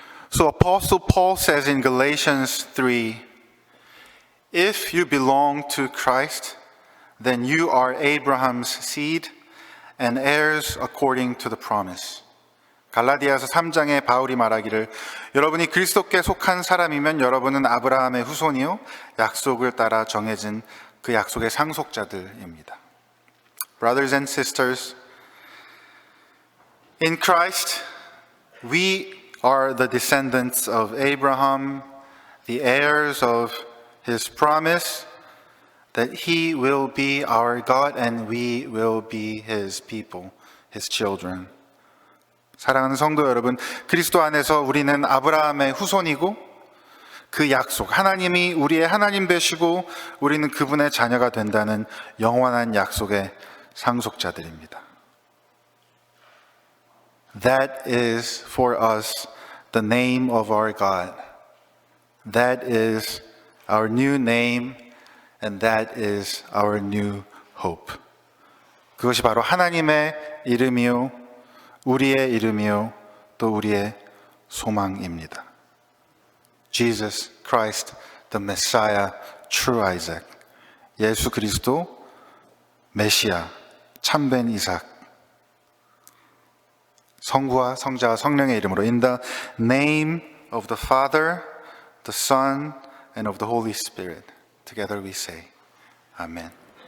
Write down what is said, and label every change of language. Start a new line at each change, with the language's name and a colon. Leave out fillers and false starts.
English: So Apostle Paul says in Galatians 3, if you belong to Christ, then you are Abraham's seed and heirs according to the promise.
Korean: 갈라디아서 3장에 바울이 말하기를 여러분이 그리스도께 속한 사람이면 여러분은 아브라함의 후손이요 약속을 따라 정해진 그 약속의 상속자들입니다.
English: Brothers and sisters, in Christ, we are the descendants of Abraham, the heirs of his promise that he will be our God and we will be his people, his children.
Korean: 사랑하는 성도 여러분, 그리스도 안에서 우리는 아브라함의 후손이고 그 약속, 하나님이 우리의 하나님 되시고 우리는 그분의 자녀가 된다는 영원한 약속의 상속자들입니다.
English: That is for us the name of our God. That is our new name and that is our new hope.
Korean: 그것이 바로 하나님의 이름이요, 우리의 이름이요, 또 우리의 소망입니다.
English: Jesus Christ, the Messiah, true Isaac.
Korean: 예수 그리스도, 메시아, 참된 이삭. 성부와 성자와 성령의 이름으로
English: in the name of the Father, the Son, and of the Holy Spirit. Together we say, Amen.